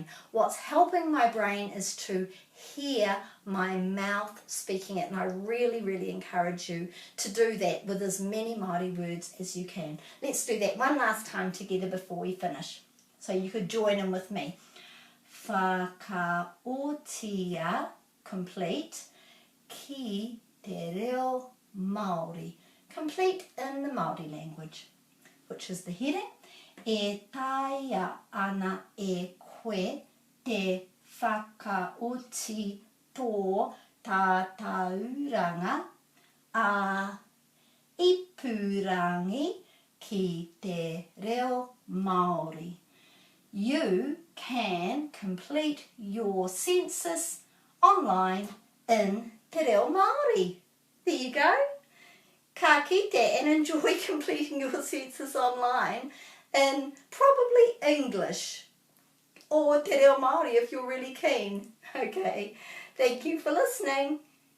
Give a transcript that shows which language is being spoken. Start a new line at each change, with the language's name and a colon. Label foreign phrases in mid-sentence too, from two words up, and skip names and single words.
English: What's helping my brain is to hear my mouth speaking it, and I really, really encourage you to do that with as many Māori words as you can. Let's do that one last time together before we finish. So you could join in with me.
Māori: Whakaotia, complete, ki te reo Māori,
English: complete in the Māori language, which is the heading.
Māori: E taia ana e koe te whakaoti tō tātauranga a ipurangi ki te reo Māori.
English: You can complete your census online in
Māori: Te Reo Māori.
English: There you go.
Māori: Ka kite,
English: and enjoy completing your census online in probably English or
Māori: Te Reo Māori
English: if you're really keen. Okay, thank you for listening.